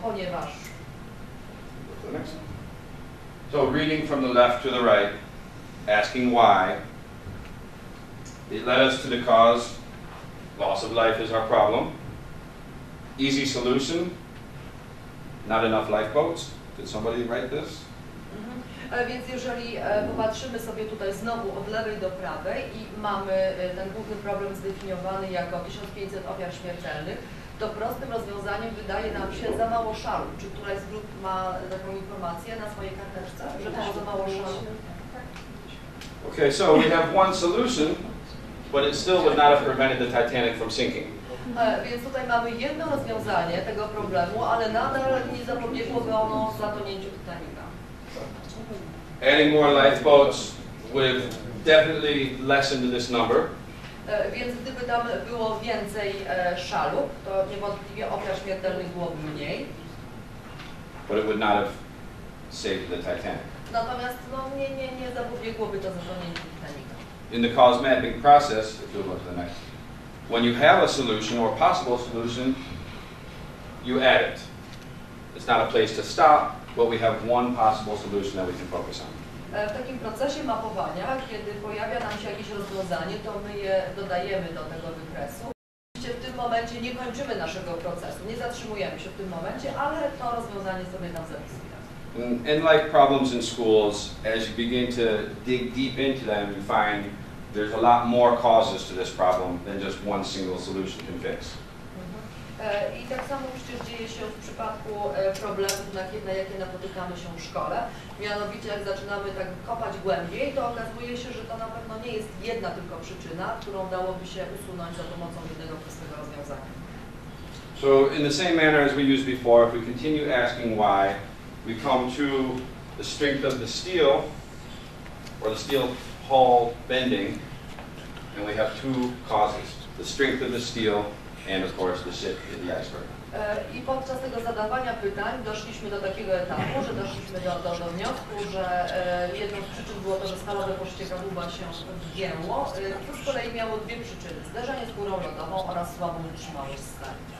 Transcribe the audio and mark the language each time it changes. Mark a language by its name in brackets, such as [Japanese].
[Polish] Ponieważ... [English] So reading from the left to the right, asking why, it led us to the cause. Loss of life is our problem. Easy solution, not enough lifeboats. Did somebody write this? [Polish] Więc jeżeli popatrzymy sobie tutaj znowu od lewej do prawej i mamy ten główny problem zdefiniowany jako 1500 ofiar śmiertelnych, to prostym rozwiązaniem wydaje nam się za mało szalu. Czy któraś z grup ma taką informację na swojej karteczce, że było za mało szalu? [English] Okay, so we have one solution, but it still would not have prevented the Titanic from sinking. [Polish] Więc tutaj mamy jedno rozwiązanie tego problemu, ale nadal nie zapobiegłoby ono zatonięciu Titanica. [English] Adding more lifeboats would have definitely lessened this number. [Polish] Więc gdyby tam było więcej szalu, to niewątpliwie ofiar śmiertelnych byłoby mniej. [English] But it would not have saved the Titanic. [Polish] Natomiast no, nie zapobiegłoby to zatonięciu Titanica. [English] In the cause mapping process, if you look at the next, when you have a solution or possible solution, you add it. It's not a place to stop, but we have one possible solution that we can focus on. [Polish] W takim procesie mapowania, kiedy pojawia nam się jakieś rozwiązanie, to my je dodajemy do tego wykresu. Oczywiście w tym momencie nie kończymy naszego procesu, nie zatrzymujemy się w tym momencie, ale to rozwiązanie sobie tam zapisujemy. [English] And like problems in schools, as you begin to dig deep into them, you find there's a lot more causes to this problem than just one single solution can fix. [Polish] I tak samo przecież dzieje się w przypadku problemów, na jakie napotykamy się w szkole. Mianowicie jak zaczynamy tak kopać głębiej, to okazuje się, że to na pewno nie jest jedna tylko przyczyna, którą dałoby się usunąć za pomocą jednego prostego rozwiązania. [English] So in the same manner as we used before, if we continue asking why, we come to the strength of the steel, or the steel hull bending, and we have two causes, the strength of the steel and of course the ship in the iceberg. [Polish] I podczas tego zadawania pytań doszliśmy do takiego etapu, że doszliśmy do wniosku, że jedną z przyczyn było to, że stalowe pościekadłuba się wgięło, to z kolei miało dwie przyczyny, zderzenie z górą lodową oraz słabą wytrzymałość stali.